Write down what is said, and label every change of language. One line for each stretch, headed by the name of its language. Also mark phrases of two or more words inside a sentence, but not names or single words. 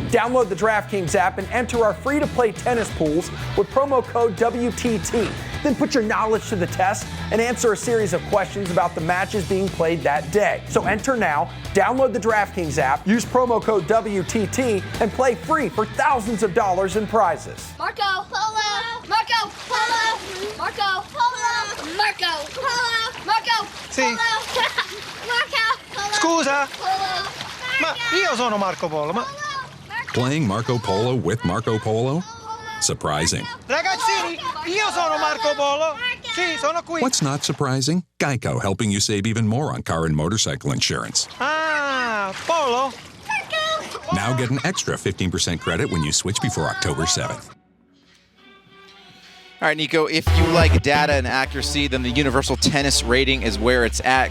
English: Download the DraftKings app and enter our free-to-play tennis pools with promo code WTT. Then put your knowledge to the test and answer a series of questions about the matches being played that day. So enter now, download the DraftKings app, use promo code WTT, and play free for thousands of dollars in prizes. Marco Polo! Marco Polo! Marco Polo! Marco Polo! Marco
Italian: Sì.
English: Polo! Marco Polo!
Italian: Scusa?
English: Polo!
Italian: Ma io sono Marco Polo, ma...
English: Playing Marco Polo with Marco Polo? Surprising.
Italian: Ragazzini, io sono Marco Polo. Sì, sono qui.
English: What's not surprising? Geico, helping you save even more on car and motorcycle insurance. Ah, Polo? Now get an extra 15% credit when you switch before October 7th. All right, Nico, if you like data and accuracy, then the Universal Tennis Rating is where it's at.